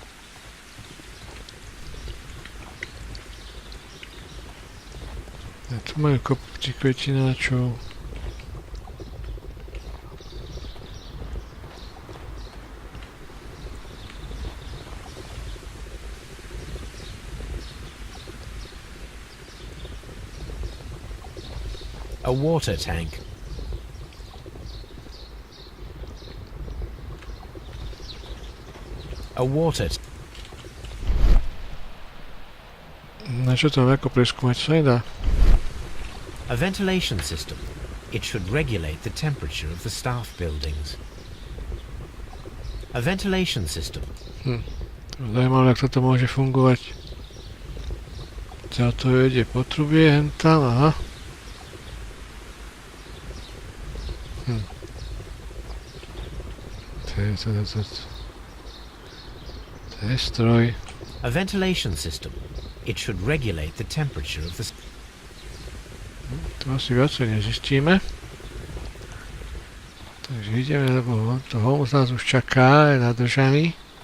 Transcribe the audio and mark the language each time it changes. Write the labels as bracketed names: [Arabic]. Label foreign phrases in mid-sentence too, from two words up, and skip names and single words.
[Slovak] A tu majú kopci kvetináčov. [English] A water tank. A water tank. [Slovak] Na čo to ako preskúmať sa nedá? [English] A ventilation system. It should regulate the temperature of the staff buildings. A ventilation system. [Slovak] Zajímavé, ako to môže fungovať. Za to vedie potrubie, hen tam, aha. To je stroj. [English] A ventilation system. It should regulate the temperature of the... [Slovak] To asi viacej nezistíme. Takže ideme, lebo to Holmes nás už čaká, je nadržaný.